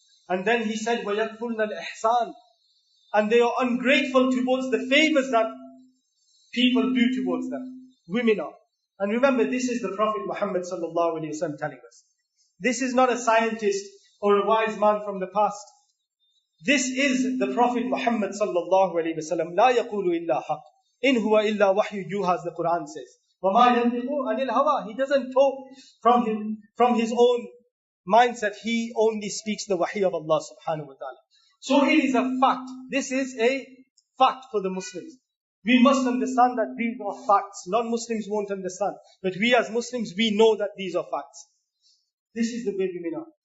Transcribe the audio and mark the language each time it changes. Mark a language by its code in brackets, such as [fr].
[en] And then he said, [ar] وَيَكْفُرْنَ الْإِحْسَانِ. [en] And they are ungrateful towards the favors that people do towards them. Women are. And remember, this is the Prophet Muhammad sallallahu alaihi wasallam telling us. This is not a scientist or a wise man from the past. This is the Prophet Muhammad sallallahu alaihi wasallam. [ar] لا يقول إلا حق. إن هو إلا وحي يوحى, [en] as the Quran says. [ar] وما ينطق عن الهوى. [en] He doesn't talk from his own mindset. He only speaks the wahi of Allah subhanahu wa ta'ala. So it is a fact. This is a fact for the Muslims. We must understand that these are facts. Non-Muslims won't understand. But we as Muslims, we know that these are facts. This is the way women are.